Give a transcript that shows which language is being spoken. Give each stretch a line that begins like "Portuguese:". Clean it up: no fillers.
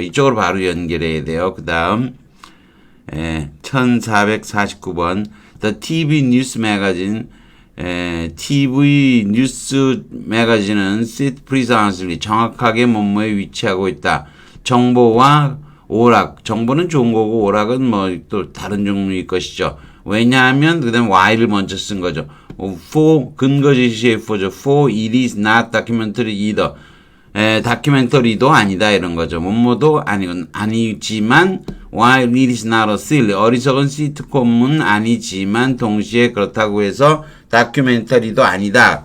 Korean: 이쪽으로 바로 연결해야 돼요. 그 다음 1449번
English: The TV News Magazine
Korean: TV 뉴스 매거진은
English: sit precisely
Korean: 정확하게 뭐뭐에 위치하고 있다. 정보와 오락, 정보는 좋은 거고 오락은 또 다른 종류일 것이죠. 왜냐하면 그다음 why를 먼저 쓴 거죠. for 근거 제시의 for죠.
English: for it is not documentary either.
Korean: 다큐멘터리도 아니다 이런 거죠. 뭐뭐도 아니지만
English: while it is not a silly
Korean: 어리석은 시트콤은 아니지만 동시에 그렇다고 해서 다큐멘터리도 아니다.